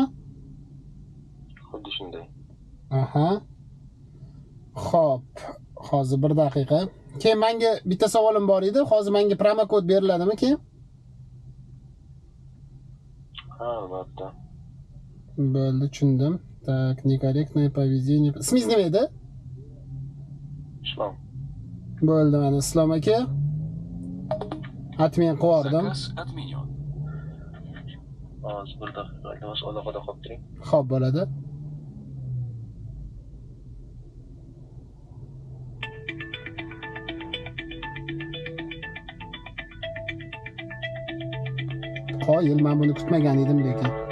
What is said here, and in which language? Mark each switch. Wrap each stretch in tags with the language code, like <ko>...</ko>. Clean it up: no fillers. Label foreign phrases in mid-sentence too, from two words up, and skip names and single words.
<uz>Xuddi shunday. Aha. Xo'p, hozir bir daqiqa. Keyin menga bitta savolim bor edi. Hozir menga promokod beriladimi keyin? Ha, albatta. Bo'ldi, tushundim.</uz> <ru>Так, некорректное поведение.</ru> <uz>Ismingiz nima edi? Islom. Bo'ldi, mana Islom aka. Admin qo'yardim.</uz> <ru>Заказ отменен.</ru> <uz>Hozir bir daqiqa, iltimos aloqada qolib turing. Xo'p, bo'ladi. Qoyil, men buni kutmagan edim lekin.</uz>